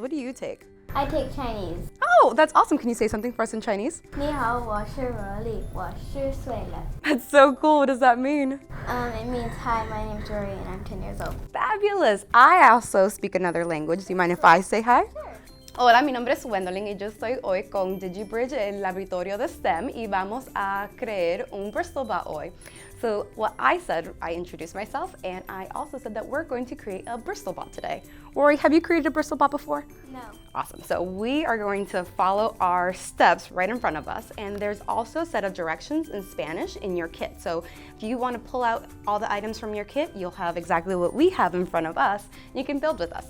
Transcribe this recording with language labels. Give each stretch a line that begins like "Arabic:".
English: What do you take? I take Chinese. Oh, that's awesome. Can you say something for us in Chinese?
Chinese: 你好，我是Rory，我10岁了.
English: That's so cool. What does that mean? It means hi, my name's Rory and I'm 10 years old. Fabulous. I also speak another language. Do you mind if I say hi? Sure.
Spanish: Hola, mi nombre es Gwendolyn y yo estoy hoy con Digi-Bridge, el laboratorio de STEM, y vamos a crear un BristleBot hoy.
English: So what I said, I introduced myself, and I also said that we're going to create a BristleBot today. Rory, have you created a BristleBot before? No. Awesome. So we are going to follow our steps right in front of us, and there's also a set of directions in Spanish in your kit. So if you want to pull out all the items from your kit, you'll have exactly what we have in front of us, and you can build with us.